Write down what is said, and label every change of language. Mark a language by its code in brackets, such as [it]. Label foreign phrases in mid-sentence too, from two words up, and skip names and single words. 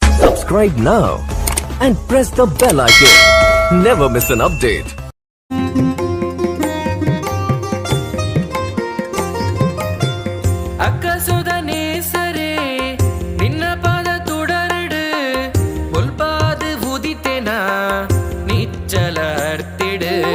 [en] Subscribe now and press the bell icon. Never miss an update. [tcy] ಅಕ್ಕಸುದನೇ ಸರೆ ನಿನ್ನ ಪಾದ ತುಡರಡು ಮುಲ್ಪಾದು ಉದಿತೆನ ನಿಚ್ಚಲ ಅರ್ತಿಡು